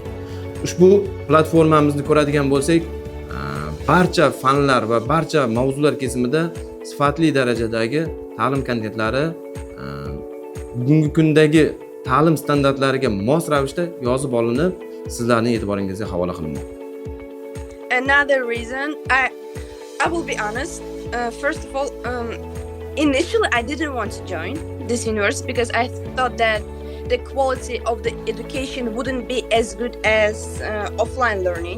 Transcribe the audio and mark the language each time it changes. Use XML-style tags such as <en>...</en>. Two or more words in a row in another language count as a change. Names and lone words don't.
<uz>Ushbu platformamizni ko'radigan bo'lsak, barcha fanlar va barcha mavzular kesimida sifatli darajadagi ta'lim kontentlari bugungi kundagi ta'lim standartlariga mos ravishda yozib olinib, sizlarning e'tiboringizga havola qilinmoqda.</uz> <en>Another reason, I will be honest. First of all, initially I didn't want to join this university because I thought that the quality of the education wouldn't be as good as offline learning.</en>